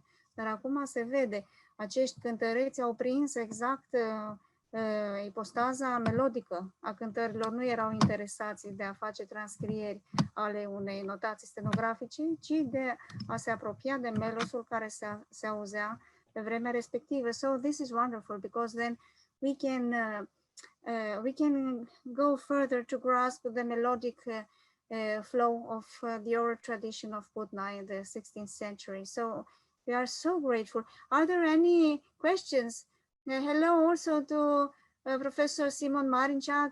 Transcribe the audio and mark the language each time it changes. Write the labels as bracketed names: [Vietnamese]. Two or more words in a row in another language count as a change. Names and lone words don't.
[Romanian] Dar acum se vede, acești cântăreți au prins exact ipostaza melodică a cântărilor, nu erau interesați de a face transcrieri ale unei notații stenografice, ci de a se apropia de melosul care se auzea pe vremea respectivă. [English] So this is wonderful because then we can go further to grasp the melodic flow of the oral tradition of Putna in the 16th century. So we are so grateful. Are there any questions? Hello also to Professor Simon Marincak.